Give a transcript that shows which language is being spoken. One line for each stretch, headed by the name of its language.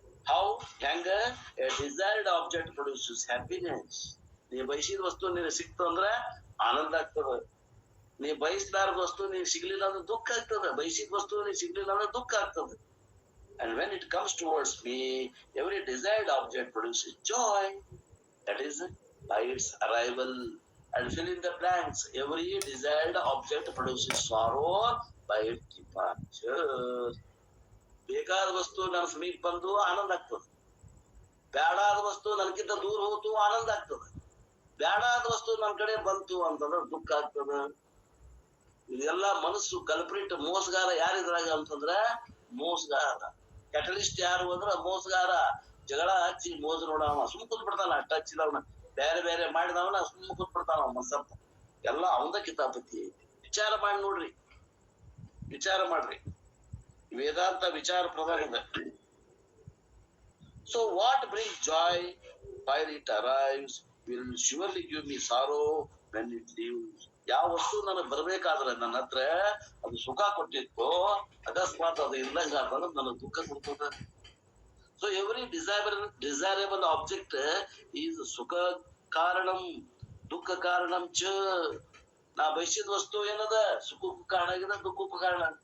English: How ಹೆಂಗ a desired object produces happiness.
Kannada: ನೀ ಬಯಸಿದ ವಸ್ತು ನಿನಗೆ ಸಿಕ್ತು ಅಂದ್ರೆ ಆನಂದ ಆಗ್ತದ. ನೀ ಬಯಸಲಾರದ ವಸ್ತು ನೀನ್ ಸಿಗ್ಲಿಲ್ಲ ಅಂದ್ರೆ ದುಃಖ ಆಗ್ತದ. ಬಯಸಿದ ವಸ್ತು ನೀನ್ ಸಿಗ್ಲಿಲ್ಲ ಅಂದ್ರೆ ದುಃಖ ಆಗ್ತದೆ.
English: And when it comes towards me, every desired object produces joy. That is by its arrival. And fill in the blanks. Every desired object produces sorrow by its departure.
Kannada: ಬೇಕಾದ ವಸ್ತು ನನ್ನ ಸಮೀಪ ಬಂದು ಆನಂದ ಆಗ್ತದೆ. ಬೇಡಾದ ವಸ್ತು ನನಗಿಂತ ದೂರ ಹೋತು ಆನಂದ ಆಗ್ತದೆ. ಬೇಡಾದ ವಸ್ತು ನನ್ನ ಕಡೆ ಬಂತು ಅಂತಂದ್ರೆ ದುಃಖ ಆಗ್ತದೆ. ಇದೆಲ್ಲ ಮನಸ್ಸು ಕಲ್ಪ್ರಿಟ್ ಮೋಸಗಾರ ಯಾರಿದ್ರಾಗ ಅಂತಂದ್ರ ಮೋಸಗಾರ. ಕ್ಯಾಟಲಿಸ್ಟ್ ಯಾರು ಅಂದ್ರ ಮೋಸಗಾರ. ಜಗಳ ಹಚ್ಚಿ ಮೋಸ ನೋಡವ ಸುಮ್ ಕೂತ್ ಬಿಡ್ತಾನ. ಅಷ್ಟ ಹಚ್ಚಿದವನ ಬೇರೆ ಬೇರೆ ಮಾಡಿದವನ ಸುಮ್ಮ ಕೂತ್ ಬಿಡ್ತಾನ. ಮಸಪ್ಪ ಎಲ್ಲ ಅವಂದ ಕಿತಾಪತಿ ಐತಿ. ವಿಚಾರ ಮಾಡಿ ನೋಡ್ರಿ, ವಿಚಾರ ಮಾಡ್ರಿ. ವೇದಾಂತ ವಿಚಾರ ಪ್ರಧಾನ ಇದೆ.
English: So what brings joy while it arrives will surely give me sorrow when it leaves.
Kannada: ಯಾವ ವಸ್ತು ನನಗೆ ಬರ್ಬೇಕಾದ್ರೆ ನನ್ನ ಹತ್ರ ಅದು ಸುಖ ಕೊಟ್ಟಿತ್ತು, ಅಕಸ್ಮಾತ್ ಅದು ಇಲ್ಲಂಗ ಅಂತಂದ್ರೆ ನನಗೆ ದುಃಖ ಕೊಡ್ತದ.
English: so every desirable object is
Sanskrit: ಸುಖ ಕಾರಣಂ ದುಃಖ ಕಾರಣಂ ಚ.
Kannada: ನಾ ಬಯಸಿದ ವಸ್ತು ಏನದ ಸುಖಕ್ಕೂ ಕಾರಣ ಆಗಿದೆ, ದುಃಖಕ್ಕೂ ಕಾರಣ.